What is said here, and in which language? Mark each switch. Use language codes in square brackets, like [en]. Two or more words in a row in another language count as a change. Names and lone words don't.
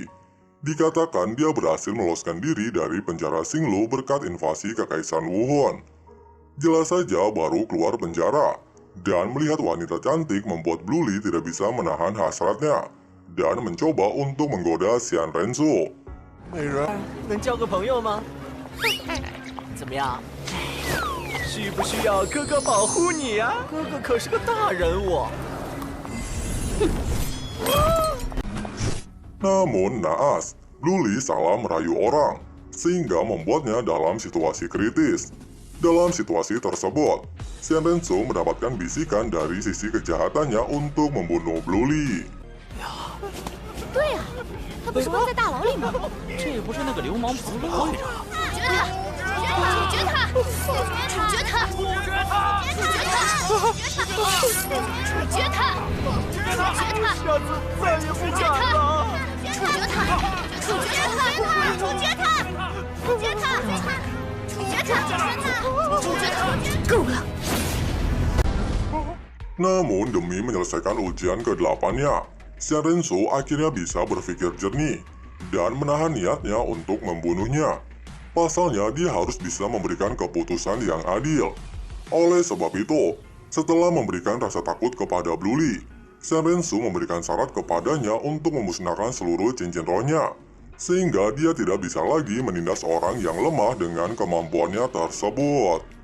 [id] Dikatakan dia berhasil meloloskan diri dari penjara Xinglu berkat invasi Kekaisaran Wuhan. Jelas saja baru keluar penjara, dan melihat wanita cantik membuat Blue Li tidak bisa menahan hasratnya, dan mencoba untuk menggoda Shenrensu. [zh] 美人，能交个朋友吗？怎么样？需不需要哥哥保护你呀？哥哥可是个大人物。 [id] Namun naas, Blue Li salah merayu orang, sehingga membuatnya dalam situasi kritis. Dalam situasi tersebut, Shenrensu mendapatkan bisikan dari sisi kejahatannya untuk membunuh Blue Li. [zh] 对呀、他不是关在大牢里吗？这不是那个流氓跑出来着？处决他！处决他！处决他！处决他！处决他！处决他！下次再也不敢了。处决他！处决他！处决他！处决他！处决他！处决他！够了！ [id] Namun demi menyelesaikan ujian ke-8-nya, Shenrensu akhirnya bisa berpikir jernih dan menahan niatnya untuk membunuhnya. Pasalnya dia harus bisa memberikan keputusan yang adil. Oleh sebab itu, setelah memberikan rasa takut kepada Blue Li, Shenrensu memberikan syarat kepadanya untuk memusnahkan seluruh cincin rohnya, sehingga dia tidak bisa lagi menindas orang yang lemah dengan kemampuannya tersebut.